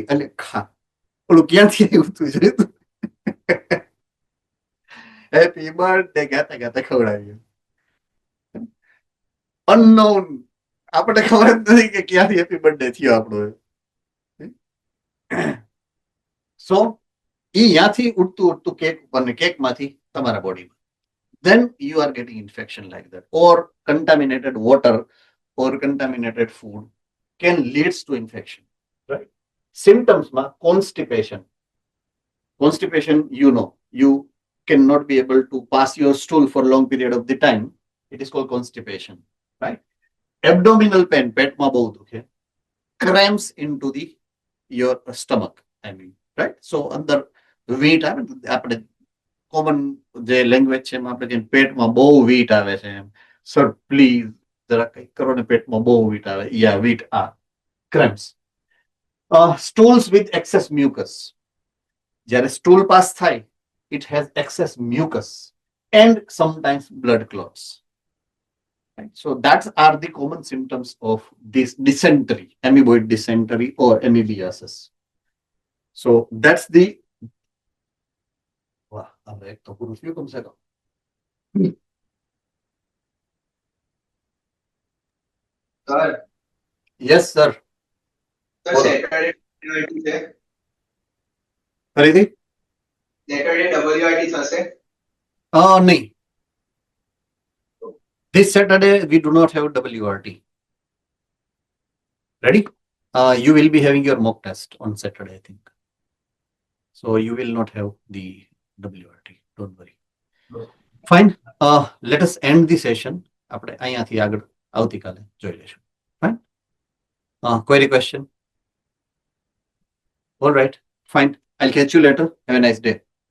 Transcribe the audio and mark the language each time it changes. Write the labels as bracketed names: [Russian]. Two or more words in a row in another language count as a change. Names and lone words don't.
[Gujarati] એટલે ખા, ઓલું ક્યાંથી આવ્યું તું જોયું? [English] happy birthday [Gujarati] ગાતા ગાતા ખવડાવ્યું. અનનોન. આપણે ખબર જ નથી કે ક્યાંથી [English] happy birthday [Gujarati] થયો આપણો. સો ઈ ત્યાંથી ઉડતું કેક ઉપર ને કેકમાંથી તમારા બોડીમાં. [English] then you are getting infection like that, or contaminated water or contaminated food can leads to infection, right? Symptoms ma constipation, you know, you cannot be able to pass your stool for long period of the time, it is called constipation, right? Abdominal pain, [Gujarati] પેટમાં બહુ દુખે, [English] cramps into the your stomach, I mean, right? [Gujarati] So અંદર વીટ આવે ને, આપણે કોમન જે લેંગ્વેજ છે એમાં આપણે પેટમાં બહુ વીટ આવે છે એમ, [English] sir please [Gujarati] જરા કંઈક કરો ને, પેટમાં બહુ વીટ આવે, યા વીટ આ cramps. [English] Stools with excess mucus, [Gujarati] જ્યારે stool pass થાય, [English] it has excess mucus and sometimes blood clots. Right? So that are the common symptoms of this dysentery, amoeboid dysentery or amoebiasis. So that's the. [Gujarati] વાહ, હવે એક તો પૂરું થયું કમસે કમ. સર [English] Yes, sir. બોલો. [Gujarati] સેટરડે છે, ફરીથી? સેટરડે WRT થશે. નહીં. [English] This Saturday we do not have WRT. Ready? You will be having your mock test on Saturday, I think. So you will not have the WRT. Don't worry. Fine. Let us end the session. [Gujarati] આપણે અહીંયાથી આગળ આવતીકાલે જોઈ લેશું. [English] Fine. Query question? All right. Fine. I'll catch you later. Have a nice day.